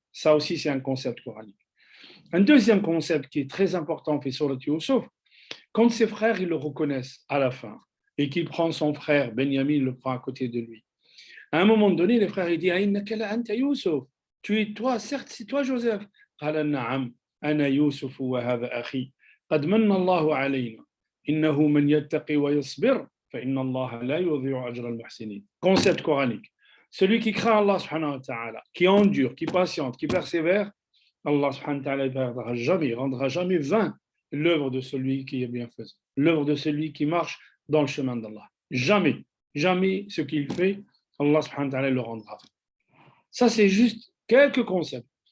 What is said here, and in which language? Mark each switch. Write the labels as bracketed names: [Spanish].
[French] Ça aussi c'est un concept coranique. Un deuxième concept qui est très important fait sur le Yusuf, quand ses frères ils le reconnaissent à la fin et qu'il prend son frère Benyamin, il le prend à côté de lui. À un moment donné, les frères ils disent [Arabic] Innaka la anta Yusuf. [French] Tu es toi, certes, c'est toi Joseph. [Arabic] Qala na'am, ana Yusuf wa hadha akhi. قد من الله علينا إنه من يتقي ويصبر فإن الله لا يضيع أجر المحسنين. [French] Concept coranique. Celui qui craint Allah subhanahu wa ta'ala, qui endure, qui patiente, qui persévère, Allah subhanahu wa ta'ala ne rendra jamais vain l'œuvre de celui qui est bienfaisant, l'œuvre de celui qui marche dans le chemin d'Allah. Jamais, jamais ce qu'il fait, Allah subhanahu wa ta'ala le rendra. Ça, c'est juste quelques concepts.